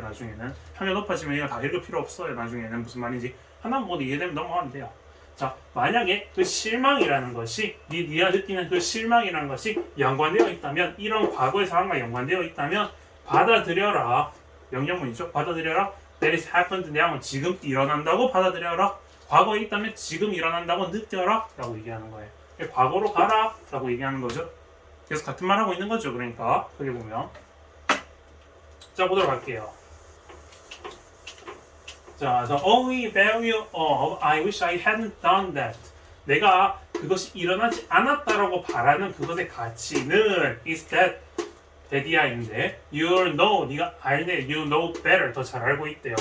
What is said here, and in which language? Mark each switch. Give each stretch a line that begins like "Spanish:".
Korean: 나중에는 학력 높아지면 이거 다 읽을 필요 없어요. 나중에는 무슨 말인지 하나만 보고 이해되면 넘어가면 돼요. 자, 만약에 그 실망이라는 것이 네가 느끼는 그 실망이라는 것이 연관되어 있다면, 이런 과거의 상황과 연관되어 있다면 받아들여라. 명령문이죠. 받아들여라.
English: That is happened now,
Korean: 지금 일어난다고 받아들여라. 과거에 있다면 지금 일어난다고 느껴라 라고 얘기하는 거예요. 과거로 가라 라고 얘기하는 거죠. 계속 같은 말 하고 있는 거죠. 그러니까 크게 보면, 자, 보도록 할게요. 자,
English: the only value of I wish I hadn't done that,
Korean: 내가 그것이 일어나지 않았다라고 바라는 그것의 가치는
English: is that
Korean: 이야인데 you know, 네가 알네,
English: you know better,
Korean: 더 잘 알고 있대요.